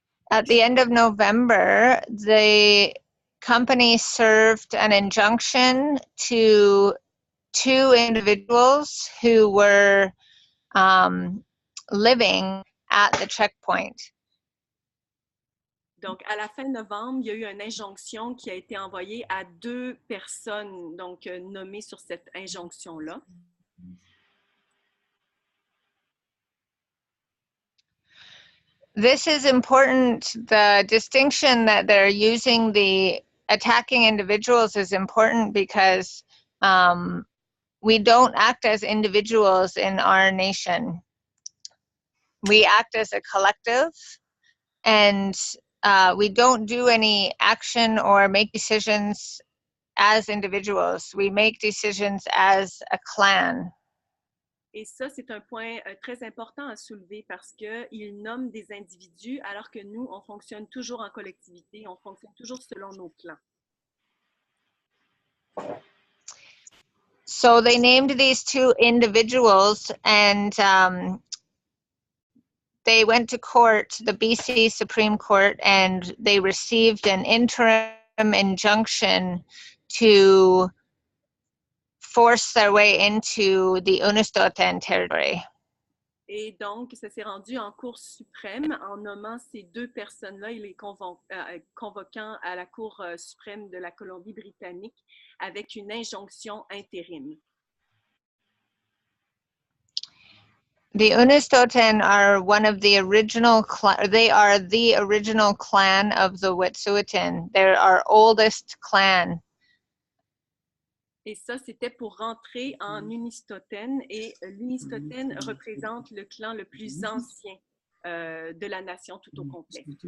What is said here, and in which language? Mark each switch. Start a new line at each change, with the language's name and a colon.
English: At the end of November, the company served an injunction to 2 individuals who were living at the checkpoint.
French: Donc, à la fin novembre, il y a eu une injonction qui a été envoyée à 2 personnes, donc nommées sur cette injonction-là.
English: This is important. The distinction that they're using, the attacking individuals, is important because we don't act as individuals in our nation. We act as a collective, and we don't do any action or make decisions as individuals. We make decisions as a clan.
French: Et ça, c'est un point très important à soulever parce qu'ils nomment des individus alors que nous, on fonctionne toujours en collectivité, on fonctionne toujours selon nos clans.
English: So they named these 2 individuals, and they went to court, the BC Supreme Court, and they received an interim injunction to force their way into the Unistoten territory.
French: Et donc, ça s'est rendu en Cour suprême en nommant ces 2 personnes-là et les convoquant à la Cour suprême de la Colombie-Britannique avec une injonction intérim.
English: The Unistoten are one of the original they are the original clan of the Wet'suwet'en. They're our oldest clan.
French: Et ça, c'était pour rentrer en Unistoten. Et l'Unistoten représente le clan le plus ancien de la nation tout au complet.